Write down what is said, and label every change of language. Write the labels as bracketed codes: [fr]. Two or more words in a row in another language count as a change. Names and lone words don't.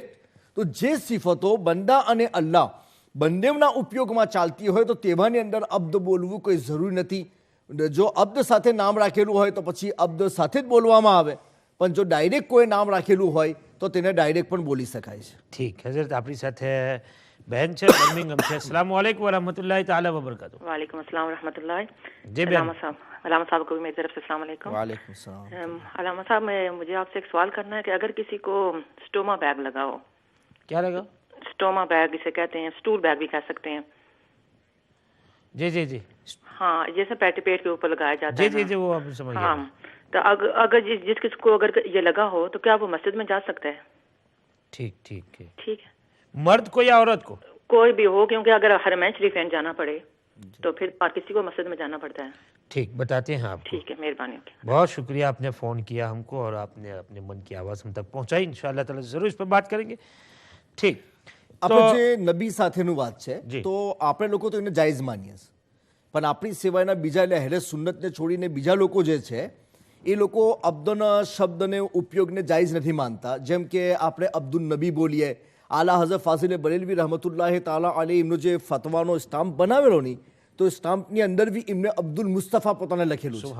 [gu] તો જે સિફતો બંદા અને અલ્લાહ બંનેના ઉપયોગમાં ચાલતી હોય તો તેવાની અંદર અબ્દ બોલવું કોઈ જરૂરી નથી. જો અબ્દ સાથે નામ રાખેલું હોય તો પછી અબ્દ સાથે જ બોલવામાં આવે, પણ જો ડાયરેક્ટ કોઈ નામ રાખેલું હોય તો તેને ડાયરેક્ટ પણ બોલી શકાય છે. ઠીક. હઝરત આપણી સાથે બહેન છે બર્મિંગહમ છે. [ar] السلام عليكم ورحمة الله تعالى وبركاته. وعليكم السلام ورحمة الله. [hi] जी बहन. अलामा साहब को भी मेरी तरफ से [ar] السلام عليكم. وعليكم السلام. [hi] अलामा साहब, मुझे आपसे एक सवाल करना है कि अगर किसी को [en] stoma bag [hi] लगा हो, क्या लगा? [en] stoma bag [hi] इसे कहते हैं, [en] stool bag [hi] भी कह सकते हैं. जी जी जी हाँ, जैसे पेट के ऊपर लगाया जाता जी है जी ना. जी वो आप समझ गए. हाँ, तो अगर जिस किसको अगर ये लगा हो तो क्या वो मस्जिद में जा सकता है? ठीक ठीक है। ठीक है, मर्द को या औरत को? कोई भी हो, क्योंकि अगर हरमैन शरीफैन जाना पड़े तो फिर किसी को मस्जिद में जाना पड़ता है। ठीक, बताते हैं आपको। ठीक है, मेहरबानी होगी। बहुत शुक्रिया, आपने फ़ोन किया हमको और आपने अपने मन की आवाज़ हम तक पहुंचाई। [ar] إن شاء الله تعالى [hi] ज़रूर इस पर बात करेंगे। ठीक, [gu] આપણે જે નબી સાથેનું વાત છે જી. તો આપણે લોકો તો એને જાયઝ માનીએ છીએ, પણ આપણી સિવાયના બીજા એટલે હેરે સુન્નતને છોડીને બીજા લોકો જે છે એ લોકો અબ્દુના શબ્દને ઉપયોગને જાયઝ નથી માનતા. જેમ કે આપણે અબ્દુલ નબી બોલીએ, આલા હઝરત ફાઝિલે બરેલવી [ar] رحمة الله تعالى عليه [gu] એમનો જે ફતવાનો સ્ટામ્પ બનાવેલો ની, તો સ્ટામ્પની અંદર બી એમને અબ્દુલ મુસ્તફા પોતાને લખેલું છે.